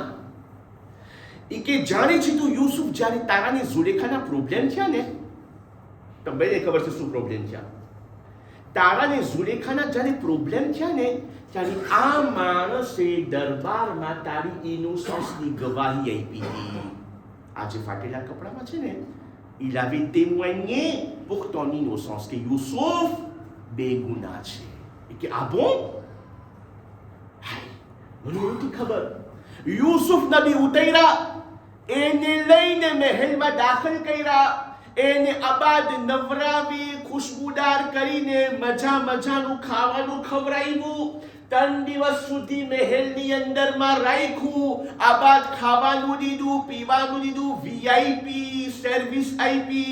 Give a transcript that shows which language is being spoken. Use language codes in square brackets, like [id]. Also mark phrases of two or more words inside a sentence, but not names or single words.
[gu] એ કે જાણે છે તું યુસુફ, જ્યારે તારાને ઝુલેખાના પ્રોબ્લેમ થયા ને, તમને ખબર છે શું પ્રોબ્લેમ થયા? તારાને ઝુલેખાના જ્યારે પ્રોબ્લેમ થયા ને, ત્યારે આ માણસે દરબારમાં તારી ઇનોસન્સની ગવાહી આપી હતી. આ જે ફાટેલા કપડામાં છે ને, [fr] il avait témoigné pour ton innocence que Youssouf [gu] બેગુના છે. કે આ bon? હાય, મને નહોતી ખબર. યુસુફ નબી ઉતર્યા, એને લઈને મહેલમાં દાખલ કર્યા, એને આબાદ નવરાવી, ખુશબુદાર કરીને મજાનું ખાવાનું ખવડાવ્યું, 3 દિવસ સુધી મહેલની અંદરમાં રાખ્યું, આબાદ ખાવાનું દીધું, પીવાનું દીધું, વીઆઈપી સર્વિસ આપી.